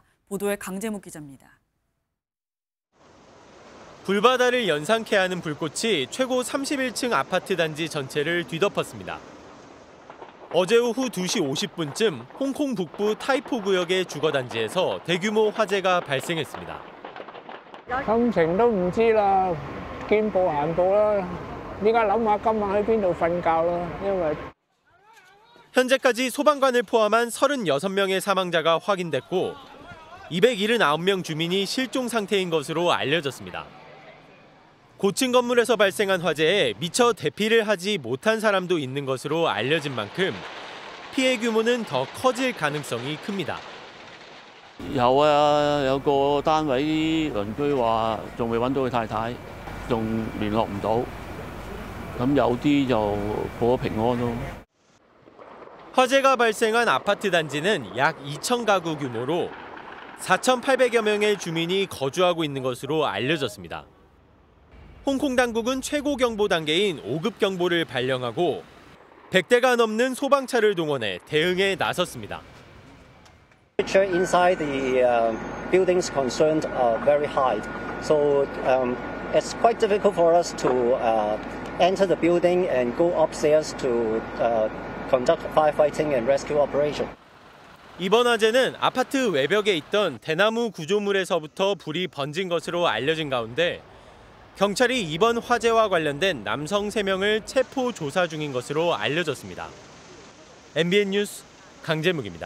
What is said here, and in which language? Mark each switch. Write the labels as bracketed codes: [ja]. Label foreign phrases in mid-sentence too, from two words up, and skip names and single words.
[ko] 보도에 강재묵 기자입니다. 불바다를 연상케 하는 불꽃이 최고 31층 아파트 단지 전체를 뒤덮었습니다. 어제 오후 2시 50분쯤 홍콩 북부 타이포 구역의 주거단지에서 대규모 화재가 발생했습니다. [yue] 心情都唔知啦，見步行步啦，依家諗下今晚喺邊度瞓覺啦，因為 [ko] 현재까지 소방관을 포함한 36명의 사망자가 확인됐고 279명 주민이 실종 상태인 것으로 알려졌습니다. 고층 건물에서 발생한 화재에 미처 대피를 하지 못한 사람도 있는 것으로 알려진 만큼 피해 규모는 더 커질 가능성이 큽니다. [yue] 有啊，有個單位鄰居話仲未揾到佢太太，仲聯絡唔到。咁有啲就報咗平安咯。 [ko] 화재가 발생한 아파트 단지는 약 2,000가구 규모로 4,800여 명의 주민이 거주하고 있는 것으로 알려졌습니다. 홍콩 당국은 최고 경보 단계인 5급 경보를 발령하고 100대가 넘는 소방차를 동원해 대응에 나섰습니다. [en] Inside the buildings concerned are very high, so it's quite difficult for us to enter the building and go upstairs to conduct firefighting and rescue operation. [ko] 이번 화재는 아파트 외벽에 있던 대나무 구조물에서부터 불이 번진 것으로 알려진 가운데 경찰이 이번 화재와 관련된 남성 3명을 체포 조사 중인 것으로 알려졌습니다. MBN 뉴스 강재묵입니다.